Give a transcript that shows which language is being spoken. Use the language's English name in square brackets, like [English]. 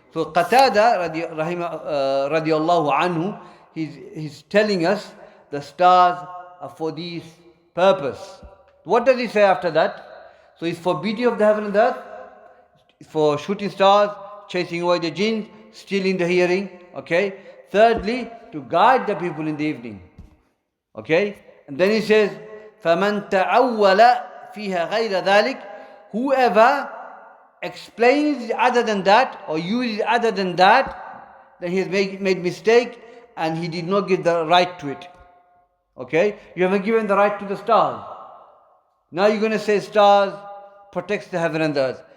[English] So Qatada radiallahu anhu, he's telling us the stars are for this purpose. What does he say after that? So it's for beauty of the heaven and the earth, it's for shooting stars, chasing away the jinn, stealing the hearing. Okay. Thirdly, to guide the people in the evening. Okay. And then he says, [Arabic] فَمَنْ تَعَوَّلَ فِيهَا غَيْرَ ذَلِكَ. [English] Whoever explains other than that or uses other than that, then he has made mistake and he did not give the right to it. Okay? You haven't given the right to the stars. Now you're going to say stars protects the heaven and the earth.